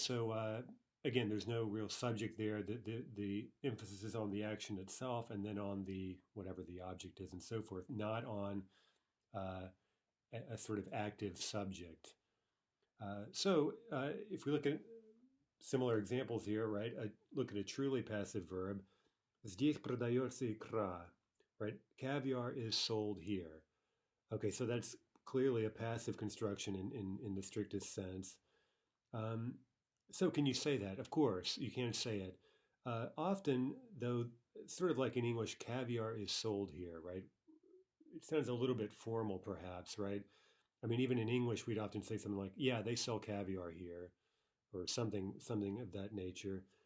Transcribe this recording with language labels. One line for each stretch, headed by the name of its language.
English: So again, there's no real subject there. The emphasis is on the action itself, and then on the whatever the object is, and so forth, not on a sort of active subject. So if we look at similar examples here, right? Look at a truly passive verb.
Russian: Здесь продается икра, right?
English: Caviar is sold here. Okay, so that's clearly a passive construction in the strictest sense. So can you say that? Of course, you can say it. Often, though, sort of like in English, caviar is sold here, right? It sounds a little bit formal, perhaps, right? I mean, even in English, we'd often say something like, "Yeah, they sell caviar here," or something of that nature.